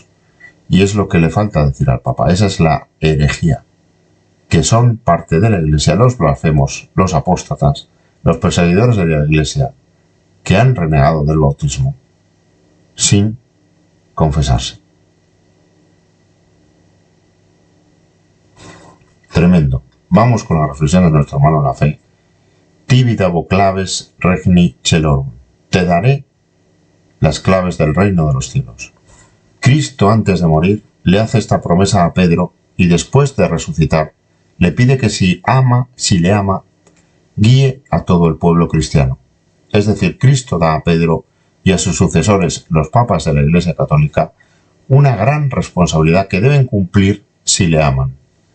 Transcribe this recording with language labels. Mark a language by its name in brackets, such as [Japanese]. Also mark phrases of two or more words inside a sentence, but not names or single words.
[Spanish] Y es lo que le falta decir al Papa. Esa es la herejía, que son parte de la Iglesia, los blasfemos, los apóstatas, los perseguidores de la Iglesia, que han renegado del bautismo sin confesarse. Tremendo. Vamos con la reflexión de nuestro hermano en la fe. [Latin] Tibi dabo claves regni celorum. [Spanish] Te daré las claves del reino de los cielos. Cristo, antes de morir, le hace esta promesa a Pedro y después de resucitar, le pide que si le ama, guíe a todo el pueblo cristiano. Es decir, Cristo da a Pedro y a sus sucesores, los papas de la Iglesia Católica, una gran responsabilidad que deben cumplir si le aman.